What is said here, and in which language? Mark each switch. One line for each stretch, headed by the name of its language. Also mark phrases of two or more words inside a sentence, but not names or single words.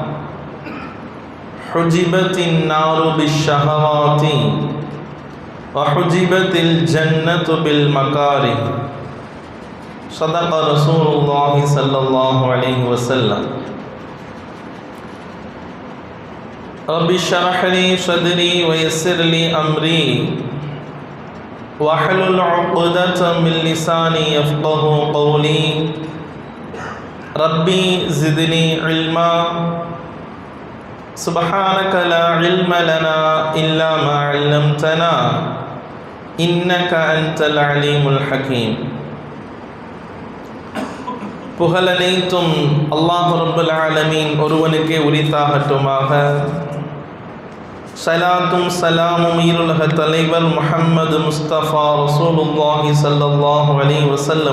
Arabic: حجبت النار بالشهوات وحجبت الجنة بالمكاره صدق رسول الله صلى الله عليه وسلم رب اشرح لي صدري ويسر لي أمري واحلل عقدة من لساني يفقه قولي ربي زدني علما سبحانك لا علم لنا إلا ما علمتنا إنك أنت العليم الحكيم
Tamil: புகழனைத்தும் அல்லாஹ்
Arabic: رب العالمين
Tamil: ஒருவனுக்கே உரித்தாகட்டுமாக. ஸலாத்தும் ஸலாமும் ஈருலக தலைவர் முஹம்மது முஸ்தபா
Arabic: رسول الله صلى الله عليه وسلم